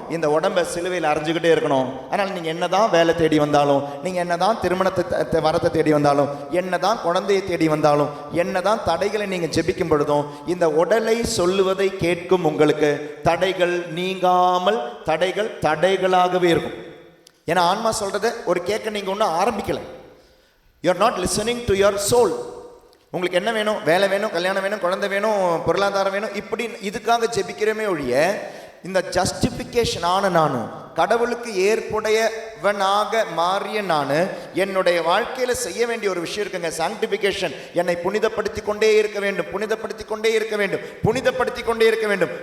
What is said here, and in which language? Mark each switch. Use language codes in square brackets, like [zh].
[ta] இந்த உடம்பை சிலுவையில் அரைஞ்சுக்கிட்டே இருக்கணும். அதனால் நீங்கள் என்னதான் வேலை தேடி வந்தாலும், நீங்கள் என்னதான் திருமணத்தை வரத்தை தேடி வந்தாலும், என்னதான் குழந்தையை தேடி வந்தாலும், என்னதான் தடைகளை நீங்கள் ஜெபிக்கும் பொழுதும் இந்த உடலை சொல்லுவதை கேட்கும் உங்களுக்கு தடைகள் நீங்காமல் தடைகள் தடைகளாகவே இருக்கும். ஏன்னா ஆன்மா சொல்றதை ஒரு கேட்க நீங்கள் ஒன்றும் ஆரம்பிக்கலை. [en] You are not listening to your soul. [ta] உங்களுக்கு என்ன வேணும்? வேலை வேணும், கல்யாணம் வேணும், குழந்தை வேணும், பொருளாதாரம் வேணும், இப்படி இதுக்காக ஜெபிக்கிறமே ஒழிய இந்த ஜஸ்டிஃபிகேஷன் ஆன நான், கடவுளுக்கு ஏற்புடையவனாக மாறிய நான், என்னுடைய வாழ்க்கையில் செய்ய வேண்டிய ஒரு விஷயம் இருக்குங்க, சாங்டிஃபிகேஷன். என்னை புனிதப்படுத்தி கொண்டே இருக்க வேண்டும், புனிதப்படுத்தி கொண்டே இருக்க வேண்டும், புனிதப்படுத்தி கொண்டே இருக்க வேண்டும்.